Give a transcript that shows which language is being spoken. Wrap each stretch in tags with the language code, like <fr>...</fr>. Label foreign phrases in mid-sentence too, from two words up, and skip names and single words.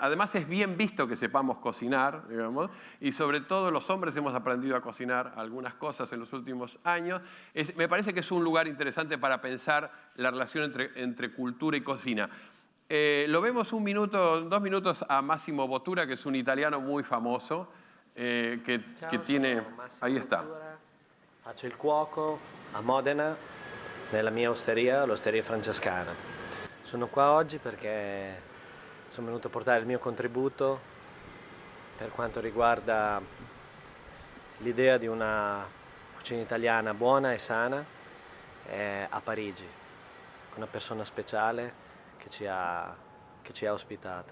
<es>Además es bien visto que sepamos cocinar, digamos, y sobre todo los hombres hemos aprendido a cocinar algunas cosas en los últimos años. Me parece que es un lugar interesante para pensar la relación entre cultura y cocina. Lo vemos 2 minutos a Massimo Bottura, que es un italiano muy famoso, que tiene... Ahí está.</es> <it>Faccio il cuoco a Modena, nella mia osteria, l'Osteria Francescana. Sono qua oggi perché sono venuto a portare il mio contributo per quanto riguarda l'idea di una cucina italiana buona e sana a Parigi, con una persona speciale che ci ha ospitato.</it>